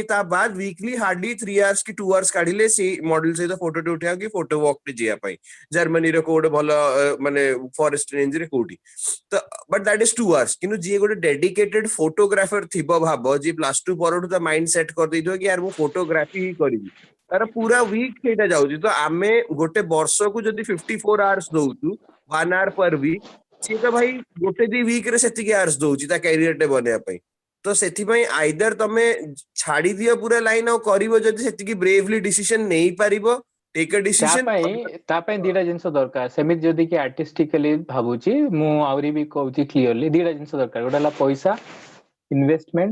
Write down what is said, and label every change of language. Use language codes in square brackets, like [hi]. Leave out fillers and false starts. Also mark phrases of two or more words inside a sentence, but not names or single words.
[or] ତା ବାଦ [en] weekly hardly 3 hours [or] କି [en] 2 hours [or] କାଢିଲେ ସେଇ ମଡେଲ ସହିତ ଫଟୋ ଉଠେଇବା କି [en] photo walk [or] ରେ ଯିବା ପାଇଁ ଜର୍ମାନୀର କୋଉଟେ ଭଲ ମାନେ ଫରେଷ୍ଟ ରେଞ୍ଜ ରେ କୋଉଠି ତ [en] but that is 2 hours [or] କିନ୍ତୁ ଯିଏ ଗୋଟେ [en] dedicated photographer [or] ଥିବ ଭାବ ଯିଏ +2 ପରଠୁ ତା [en] mind set [or] କରିଦେଇଥିବ କି ୟାର ମୁଁ ଫଟୋଗ୍ରାଫି ହିଁ କରିବି ତାର ପୁରା ୱିକ୍ ସେଇଟା ଯାଉଛି ତ ଆମେ ଗୋଟେ ବର୍ଷକୁ ଯଦି 54 hours ଦଉଛୁ [en] 1 hour per week [or] ସିଏ ତ ଭାଇ ଗୋଟେ 2 week ରେ ସେତିକି hours ଦଉଛି ତା କ୍ୟାରିୟର ଟେ ବନେଇବା ପାଇଁ ତ ସେଥିପାଇଁ ଆଇଦର ତମେ ଛାଡି ଦିଅ ପୁରା ଲାଇନ ଆଉ କରିବ ଯଦି ସେତିକି [en] bravely decision [or] ନେଇପାରିବ [en] take a decision [or] ତା ପାଇଁ ଦିଟା ଜିନିଷ ଦରକାର ସେମିତି ଯଦି କି ଆର୍ଟିଷ୍ଟିକାଲି ଭାବୁଛି ମୁଁ ଆହୁରି ବି କହୁଛି କ୍ଲିୟରଲି ଦିଟା ଜିନିଷ ଦରକାର ଗୋଟେ ହେଲା ପଇସା ଇନଭେଷ୍ଟମେଣ୍ଟ